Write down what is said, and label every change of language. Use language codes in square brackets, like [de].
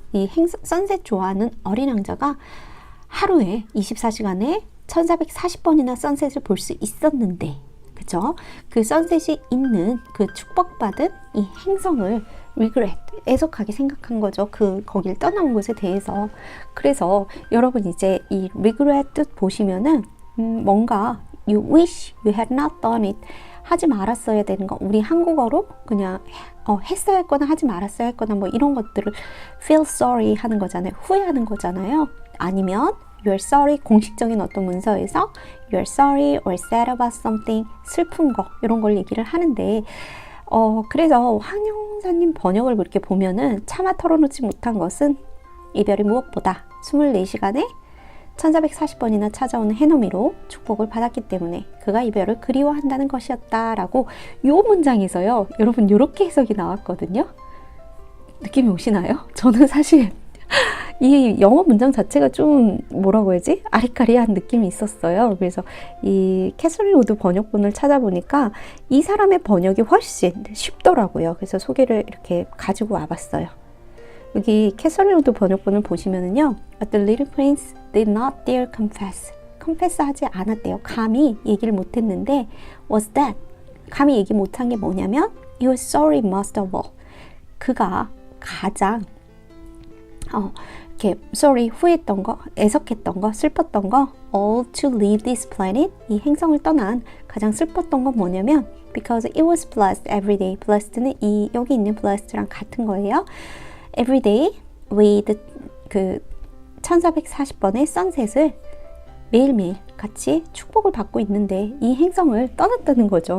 [ko] 이 선셋 좋아하는 어린 왕자가 하루에 24시간에 1440번이나 선셋을 볼 수 있었는데, 그죠? 그 선셋이 있는 그 축복받은 이 행성을 regret, 애석하게 생각한 거죠. 거길 떠난 곳에 대해서. 그래서 여러분 이제 이 regret 뜻 보시면은 뭔가 [en] you wish you had not done it. [ko] 하지 말았어야 되는 거. 우리 한국어로 그냥 했어야 했거나 하지 말았어야 했거나 뭐 이런 것들을 feel sorry 하는 거잖아요. 후회하는 거잖아요. 아니면 you're sorry 공식적인 어떤 문서에서 you're sorry or sad about something 슬픈 거 이런 걸 얘기를 하는데 그래서 황영사님 번역을 그렇게 보면은 차마 털어놓지 못한 것은 이별이 무엇보다 24시간에 1440번이나 찾아오는 해넘이로 축복을 받았기 때문에 그가 이별을 그리워한다는 것이었다라고 요 문장에서요. 여러분 요렇게 해석이 나왔거든요. 느낌이 오시나요? 저는 사실 이 영어 문장 자체가 좀 뭐라고 해야지? 아리까리한 느낌이 있었어요. 그래서 이 캐서린 우드 번역본을 찾아보니까 이 사람의 번역이 훨씬 쉽더라고요. 그래서 소개를 이렇게 가지고 와봤어요. 여기 캐서린 우드 번역본을 보시면은요. [en] The little prince did not dare confess. [ko] confess 하지 않았대요. 감히 얘기를 못했는데 [en] was that. [ko] 감히 얘기 못한 게 뭐냐면 [en] he was sorry most of all. [ko] 그가 가장 이렇게 sorry 후회했던 거, 애석했던 거, 슬펐던 거 [en] all to leave this planet [ko] 이 행성을 떠난 가장 슬펐던 건 뭐냐면 [en] because it was blessed every day. [ko] blessed는 이 여기 있는 blessed랑 같은 거예요. every day with 그 1440번의 sunset을 매일매일 같이 축복을 받고 있는데 이 행성을 떠났다는 거죠.